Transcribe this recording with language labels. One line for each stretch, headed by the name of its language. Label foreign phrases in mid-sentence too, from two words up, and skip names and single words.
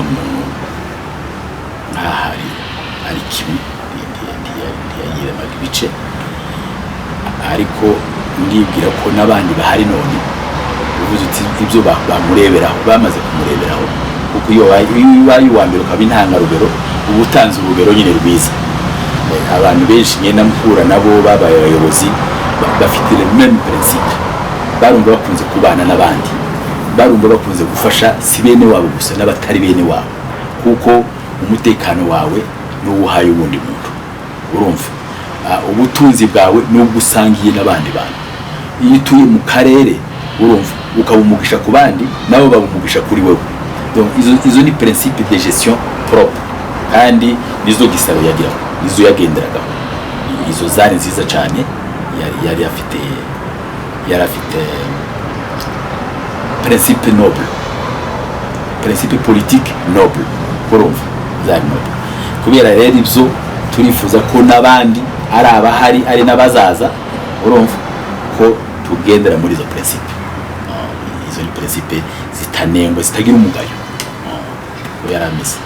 Kinyarwanda: muntu nk'ahari ari kimwe ntiyayiremaga ibice ariko ndibwira ko n'abandi bahari none uvuze uti ibyo bamureberaho bamaze kumureberaho kuko iyo wayi wa mbere ukaba intangarugero uba utanze urugero nyine rwiza. Abantu benshi ngenda mpura nabo babaye abayobozi bafite
French: le même principe
Kinyarwanda: barumva bakunze kubana n'abandi barumva bakunze gufasha si bene wabo gusa n'abatari bene wabo kuko umutekano wawe n'uwuhaye ubundi muntu urumva ubutunzi bwawe n'ubwo usangiye n'abandi bantu. Iyo utuye mu karere urumva ukabumugisha ku bandi nabo babumugisha kuri wewe. Donc izo ni
French: principe de gestion propre
Kinyarwanda: kandi nizo Gisaro yagira, nizo yagenderaga. Izo zari nziza cyane, yari afite
French: principe noble, principe politique noble,
Kinyarwanda: urumva zari noble. Kubera rero ibyo turifuza ko n'abandi ari abahari ari n'abazaza urumva ko tugendera muri izo principe. Izo ni principe zitanengwa, zitagira umugayo. Yarameze.